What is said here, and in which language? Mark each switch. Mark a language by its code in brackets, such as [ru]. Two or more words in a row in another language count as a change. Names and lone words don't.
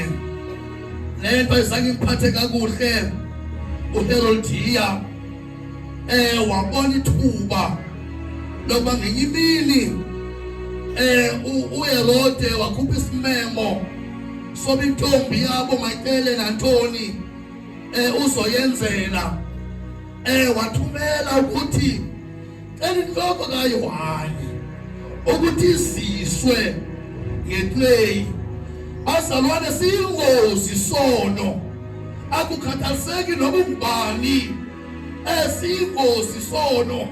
[xh] Lento ayizange imphathe kakuhle uHerodiya, wabona ithuba lokuba ngenye imini uHerode wakhupha isimemo soba intombi yabo mayicele nantoni uzoyenzela. Wathumela ukuthi cela inhloko kaYohane ukuthi iziswe ngeclay. Bazalwane, siyingozi isono, akukhathaliseki noba ungubani, siyingozi isono.